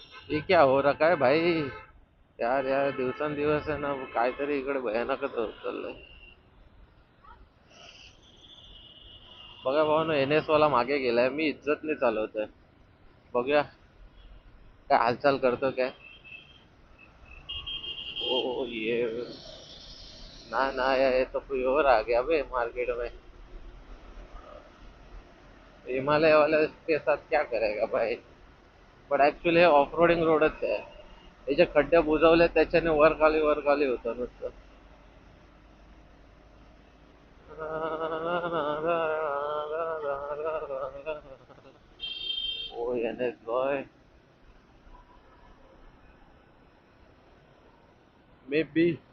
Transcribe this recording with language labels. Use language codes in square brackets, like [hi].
[hi] ये क्या हो रखा है भाई, [mr] यार यार दिवसेंदिवस आहे ना काहीतरी इकडे भयानकच होत चाललंय। बघा भाऊ, एन एस वाला मागे गेलाय, मी इज्जतने चालवतोय। बघूया काय हालचाल करतो काय। [hi] ओ ये ना ना, ये तो कोई और आ गया बे मार्केट में। हिमालय वाले के साथ क्या करेगा भाई। [mr] बट ऍक्च्युली हे ऑफ रोडिंग रोडच आहे, हे जे खड्डे बुजवले त्याच्याने वर खाली होतं नुसतं। [en] O N S boy, maybe.